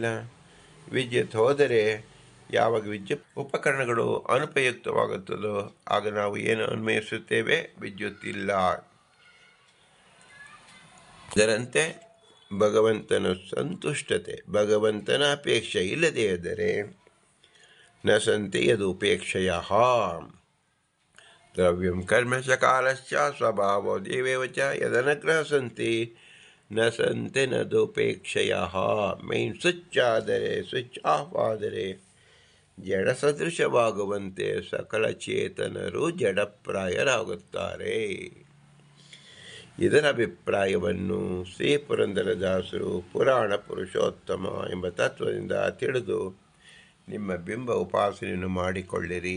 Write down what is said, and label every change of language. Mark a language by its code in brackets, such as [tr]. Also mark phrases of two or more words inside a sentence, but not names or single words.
[kn] ವಿದ್ಯುತ್ ಹೋದರೆ ಯಾವಾಗ ವಿದ್ಯುತ್ ಉಪಕರಣಗಳು ಅನುಪಯುಕ್ತವಾಗುತ್ತದೋ ಆಗ ನಾವು ಏನು ಅನ್ವಯಿಸುತ್ತೇವೆ? ವಿದ್ಯುತ್ ಇಲ್ಲ. ಇದರಂತೆ ಭಗವಂತನ ಸಂತುಷ್ಟತೆ, ಭಗವಂತನ ಅಪೇಕ್ಷೆ ಇಲ್ಲದೇ ಇದ್ದರೆ [sa] ನ ಸಂತಿ ಯದುಪೇಕ್ಷಯ ದ್ರವ್ಯಂ ಕರ್ಮ ಚ ಕಾಲಶ್ಚ ಸ್ವಭಾವೋ ದೇವೇವ ಚ ಯದನುಗ್ರಹ ಸಂತಿ ನ ಸಂತೆ ನದುಪೇಕ್ಷಯ. [en] main switch [kn] ಆದರೆ, [en] switch off [kn] ಆದರೆ ಜಡ ಸದೃಶವಾಗುವಂತೆ ಸಕಲ ಚೇತನರು ಜಡಪ್ರಾಯರಾಗುತ್ತಾರೆ. ಇದರ ಅಭಿಪ್ರಾಯವನ್ನು ಶ್ರೀ ಪುರಂದರದಾಸರು ಪುರಾಣ ಪುರುಷೋತ್ತಮ ಎಂಬ ತತ್ವದಿಂದ ತಿಳಿದು ನಿಮ್ಮ ಬಿಂಬ ಉಪಾಸನೆಯನ್ನು ಮಾಡಿಕೊಳ್ಳಿರಿ.